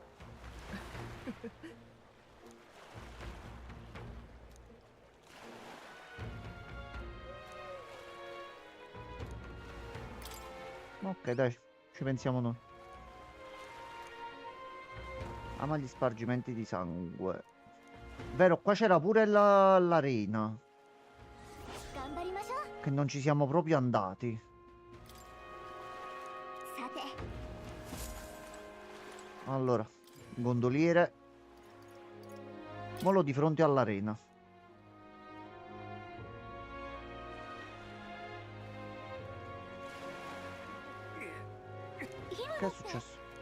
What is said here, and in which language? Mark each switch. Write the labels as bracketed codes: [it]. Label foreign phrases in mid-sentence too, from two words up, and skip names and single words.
[it] Ok, dai, ci pensiamo noi. Ama gli spargimenti di sangue. Vero, qua c'era pure l'arena. [ja] 頑張りましょう。 [it] che non ci siamo proprio andati. [ja] さて [it] Allora, gondoliere. Molo di fronte all'arena. Che è successo?